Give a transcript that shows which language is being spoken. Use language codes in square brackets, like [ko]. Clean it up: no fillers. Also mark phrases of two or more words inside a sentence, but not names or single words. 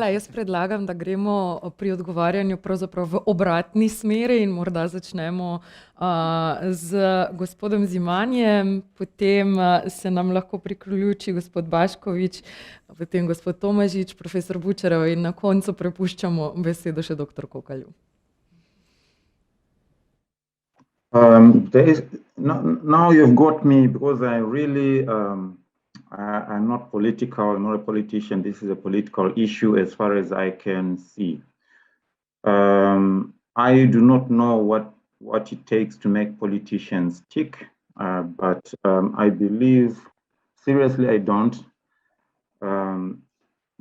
[sl] Jaz predlagam, da gremo pri odgovarjanju pravzaprav v obratni smeri in morda začnemo z gospodom Zimanjem, potem se nam lahko priključi gospod Baškovič, potem gospod Tomažič, profesor Bučarov in na koncu prepuščamo besedo še dr. Kokalju. [en] Now you've got me because I really I'm not political, I'm not a politician. This is a political issue as far as I can see. I do not know what it takes to make politicians tick, but I believe, seriously, I don't.